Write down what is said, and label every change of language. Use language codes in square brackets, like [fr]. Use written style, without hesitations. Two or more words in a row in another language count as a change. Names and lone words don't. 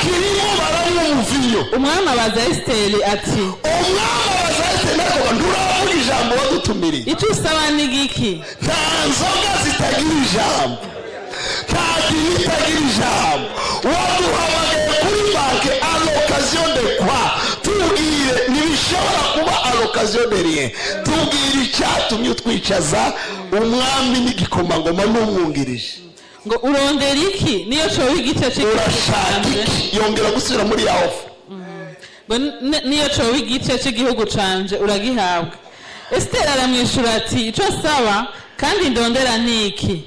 [rw] Umwami abaza Esiteri ati nturavuga ijambo wadutumiriye. icyo usaba ni giki? Nta nzoga zitagira ijambo, nta dini itagira ijambo. Waduhamagaye kuri banke [fr] à l'occasion de quoi? [rw] Tubwire, ntibishobora kuba [fr] à l'occasion de rien. [rw] Tubwire icyatumye utwicaza umwami n'igikomangoma n'umwungirije. [rn] Ngo urondera iki? Niyo coba igice cy'igihugu canje. Yongera gusubira muri ya ofa. Niyo coba igice cy'igihugu canje uragihabwa. Esiteri aramwishura ati icyo saba kandi ndondera niki?